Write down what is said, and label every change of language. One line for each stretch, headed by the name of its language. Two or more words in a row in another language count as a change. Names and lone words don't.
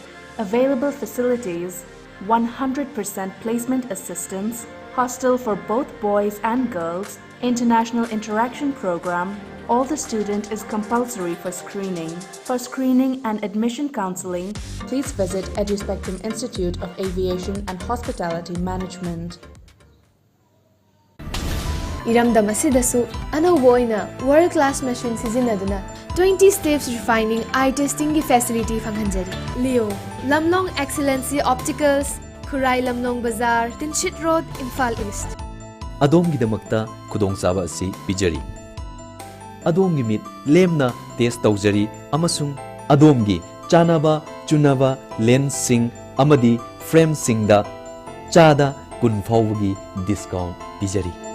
English: Available facilities: 100% placement assistance, hostel for both boys and girls, international interaction program. All the student is compulsory for screening. For screening and admission counseling, please visit EduSpectrum Institute of Aviation and Hospitality Management.
Manipuri: Iramdam asidasu anauba oina
English: world-class machine
Manipuri: sizinaduna 20
English: steps refining eye testing
Manipuri: ki facility fanghanjari. Leo Lamnong Excellency Opticals, Khurai Lamnong Bazaar, Tinchit Road, Imphal East. Adomgidamakta khudongchaba asi pijari. Adomgi mit lemna test tawjari amasung adomgi chanaba chunaba lens sing amadi frame singda chada kun phawgi discount pijari.